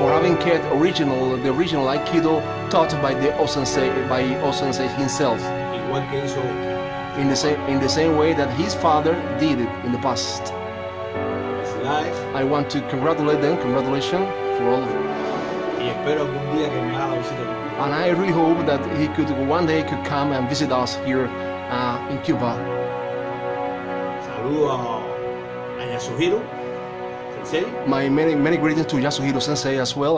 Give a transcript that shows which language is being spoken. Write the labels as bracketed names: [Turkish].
[English] for having kept the original Aikido taught by the O-sensei himself, [Spanish] Igual que hizo [English] in the same way that his father did it in the past. [Spanish] felicidades [English] I want to congratulate them. Congratulations for all of them. [Spanish] y espero algún día que me haga la visita. [English] And I really hope that he could one day come and visit us here in Cuba. [Spanish] Saludo a Yasuhiro Sensei. [English] My many greetings to Yasuhiro Sensei as well.